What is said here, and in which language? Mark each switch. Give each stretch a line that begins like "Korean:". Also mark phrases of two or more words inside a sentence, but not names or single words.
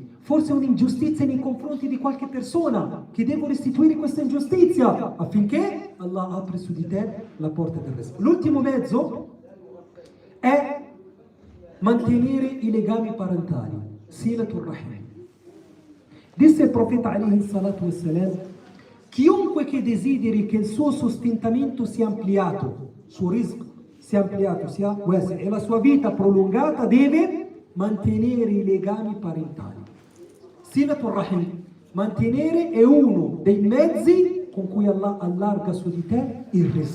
Italian: Forse è un'ingiustizia nei confronti di qualche persona che devo restituire questa ingiustizia affinché Allah apra su di te la porta del rizq. L'ultimo mezzo è mantenere i legami parentali,
Arabic: صلة الرحم.
Italian: Disse il profeta
Arabic: عليه الصلاة والسلام:
Italian: chiunque che desideri che il suo sostentamento sia ampliato, suo rizq sia ampliato, sia wasi', e la sua vita prolungata, deve mantenere i legami parentali.
Arabic: صلة الرحم,
Italian: mantenere, è uno dei mezzi con cui Allah allarga su di te il rizq.